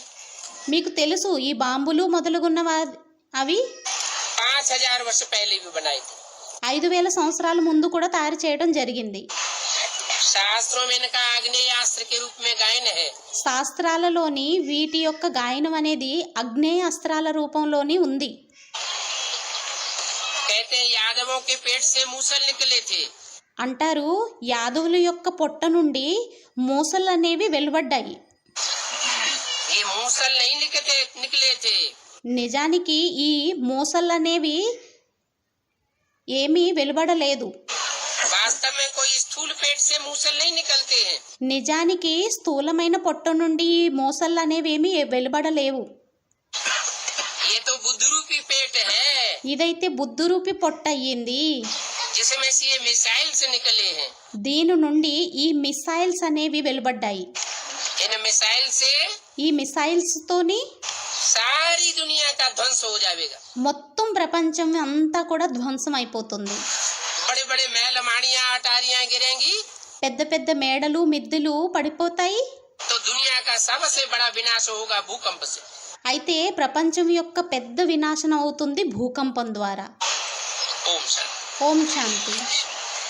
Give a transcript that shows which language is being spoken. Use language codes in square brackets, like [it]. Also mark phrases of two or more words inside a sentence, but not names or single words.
[te] మీకు తెలుసు ఈ బాంబులు మొదలుగున్న అవి [hi] 5000 वर्ष पहले भी बनाई थी। [te] 5000 సంవత్సరాల ముందు కూడా తయారు చేయడం జరిగింది. [hi] शास्त्रों में इनका आग्नेयास्त्र के रूप में गायन है। [te] శాస్త్రాలలోని వీటి యొక్క గాయనం అనేది అగ్నేయ అస్త్రాల రూపంలోని ఉంది. [hi] कहते हैं यादवों के पेट से मूसल निकले थे। [te] అంటారు యాదవుల యొక్క పొట్ట నుండి మూసలు అనేవి వెలువడ్డాయి. [hi] ये मूसल नहीं निकले थे. [te] నిజానికి ఈ మూసలు అనేవి ఏమీ వెలువడలేదు. [hi] वास्तव में कोई स्थूल पेट से मूसल नहीं निकलते हैं. [te] నిజానికి స్థూలమైన పొట్ట నుండి ఈ మూసలు అనేవి ఏమీ వెలువడలేవు. [hi] ये तो बुद्धरूपी पेट है [te] ఇదైతే బుద్ధురూపి పొట్ట అయ్యింది. [hi] जिसमें से ये मिसाइल्स निकले हैं. [te] దీని నుండి ఈ మిసైల్స్ అనేవి వెలువడ్డాయి. [hi] इन मिसाइल से [te] ఈ మిసైల్స్ తోని [hi] सारी दुनिया का ध्वंस हो जाएगा. [te] మొత్తం ప్రపంచం అంతా కూడా ధ్వంసం అయిపోతుంది. [hi] बड़े बड़े महल माड़ियां अटारियां गिरेंगी [te] పెద్ద పెద్ద మేడలు మిద్దెలు పడిపోతాయి. [hi] तो दुनिया का सबसे बड़ा विनाश होगा भूकंप से. [te] అయితే ప్రపంచం యొక్క పెద్ద వినాశనం అవుతుంది భూకంపం ద్వారా. [hi] ओम शांति. [te] ఓం శాంతి.